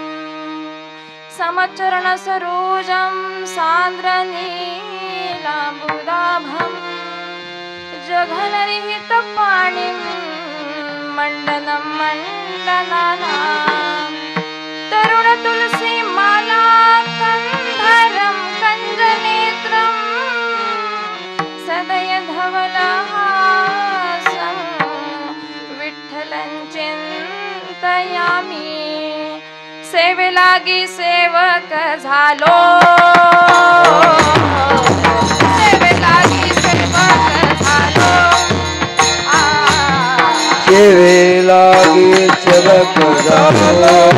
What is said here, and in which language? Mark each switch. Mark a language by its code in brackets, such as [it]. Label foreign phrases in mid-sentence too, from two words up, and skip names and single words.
[sa] समचरण सरोजं सान्द्रनीलाम्बुदाभं जघनरहित पाणिं मण्डनं मण्डनानां. तरुण तुलसी माला कंधरं कंजनेत्रं सदय धवलहासं विठ्ठलं चिंतयामि. [mr] सेवे लागी सेवक झालो. सेवे लागी सेवक झालो. सेवे लागी सेवक झालो.